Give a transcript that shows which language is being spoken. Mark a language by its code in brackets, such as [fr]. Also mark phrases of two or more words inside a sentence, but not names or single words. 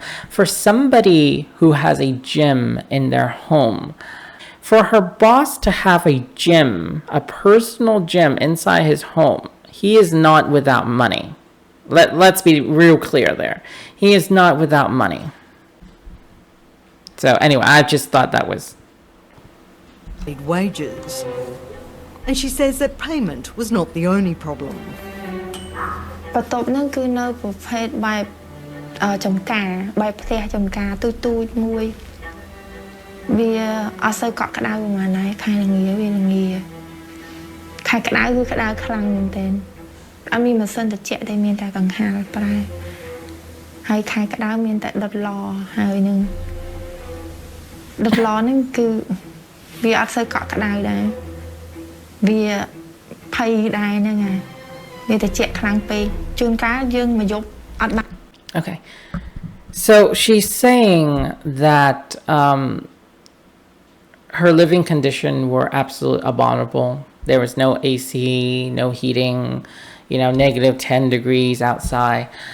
[en] For somebody who has a gym in their home, for her boss to have a gym, a personal gym inside his home, he is not without money. Let's be real clear there. He is not without money. So anyway, I just thought that was... wages. And she says that payment was not the only problem. [km] បន្ទាប់ហ្នឹងគឺនៅប្រភេទបែបចំការបែបផ្ទះចំការទូចមួយ វាអត់សូវកក់ក្ដៅប្រហែលដែរខែល្ងាវាល្ងាខែក្ដៅគឺក្ដៅខ្លាំងមែនទែនអត់មានម៉ាស៊ីនត្រជាក់ទេមានតែកង្ហារប្រើហើយខែក្ដៅមានតែដុតឡហើយនឹងដុតឡហ្នឹងគឺវាអត់សូវកក់ក្ដៅដែរវាភ័យដែរហ្នឹងហើយ Okay. [en] So she's saying that her living conditions were absolutely abominable. There was no AC, no heating, negative 10 degrees outside.